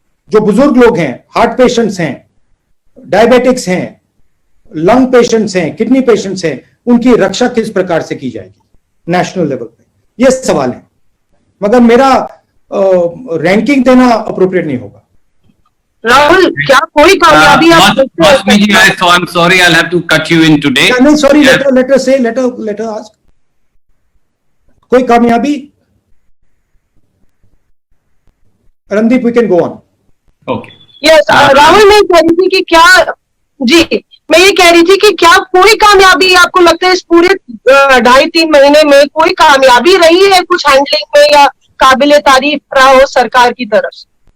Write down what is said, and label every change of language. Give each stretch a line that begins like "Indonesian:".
Hindi: जो बुजुर्ग लोग हैं, हार्ट पेशेंट्स हैं, डायबिटिक्स हैं, लंग पेशेंट्स हैं, किडनी पेशेंट्स हैं, उनकी रक्षा किस प्रकार से की जाएगी नेशनल लेवल पे, ये सवाल है। मगर मेरा रैंकिंग देना अप्रोप्रिएट नहीं होगा। राहुल, क्या कोई कामयाबी
English: Mosmi ji, I'm sorry, I'll have to cut you in today. No, sorry, let her ask.
Hindi: कोई कामयाबी?
English: Randeep, we can go on. Okay.
Hindi: Yes, Rahul, मैं कह रही थी कि क्या, जी मैं ये कह रही थी कि क्या कोई कामयाबी आपको लगता है इस पूरे 2.5-3 महीने में कोई कामयाबी रही है कुछ हैंडलिंग में या काबिले तारीफ रहा हो सरकार की तरफ से?